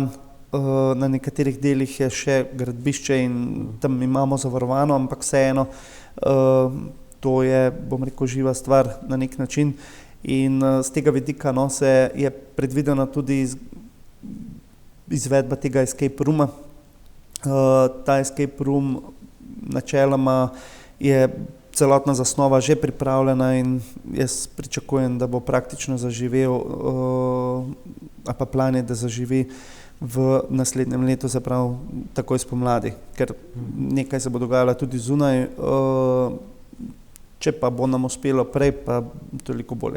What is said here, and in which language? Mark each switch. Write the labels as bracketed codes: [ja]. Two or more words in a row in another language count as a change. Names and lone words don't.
[sl] Na nekaterih delih je še gradbišče in tam imamo zavarovano, ampak vseeno to je, bom rekel, živa stvar na nek način. In z tega vidika se je predvidena tudi izvedba tega [en] escape rooma. [sl] Ta [en] escape room [sl] načeloma je celotna zasnova že pripravljena in jaz pričakujem, da bo praktično zaživel, a pa plan je, da zaživi v naslednjem letu, se pravi takoj spomladi, ker nekaj se bo dogajalo tudi zunaj, če pa bo nam uspelo prej, pa toliko bolje.